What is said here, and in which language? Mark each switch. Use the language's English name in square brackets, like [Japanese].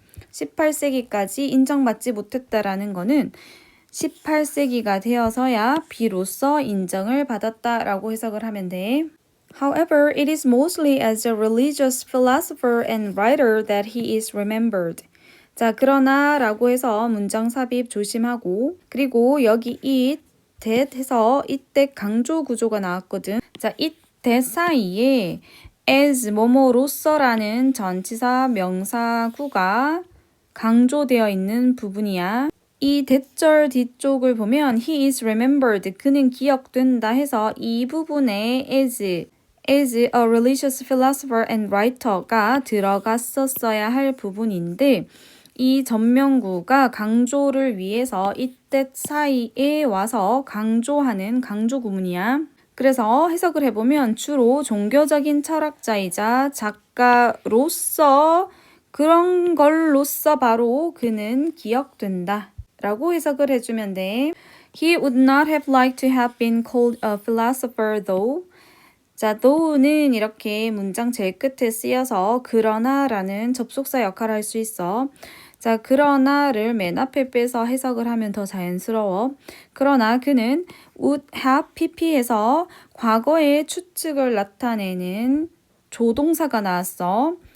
[Korean] 18세기까지 인정받지 못했다라는 거는 18세기가 되어서야 비로소 인정을 받았다라고 해석을 하면 돼. [English] However, it is mostly as a religious philosopher and writer that he is remembered. [Korean] 자, 그러나 라고 해서 문장 삽입 조심하고 그리고 여기 it, that 해서 이때 강조 구조가 나왔거든. 자, it, that 사이에 as 뭐뭐로서라는 전치사 명사구가 강조되어 있는 부분이야. 이 대절 뒤쪽을 보면 [English] he is remembered, [Korean] 그는 기억된다 해서 이 부분에 [English] as a religious philosopher and writer [Korean] 가 들어갔었어야 할 부분인데 이 전명구가 강조를 위해서 이때 사이에 와서 강조하는 강조 구문이야. 그래서 해석을 해보면 주로 종교적인 철학자이자 작가로서 그런 걸로써 바로 그는 기억된다 라고 해석을 해주면 돼. [English] He would not have liked to have been called a philosopher though. [Korean] 자, though는 이렇게 문장 제일 끝에 쓰여서 그러나 라는 접속사 역할을 할 수 있어. 자, 그러나를 맨 앞에 빼서 해석을 하면 더 자연스러워. 그러나 그는 would have pp에서 과거의 추측을 나타내는 조동사가 나왔어.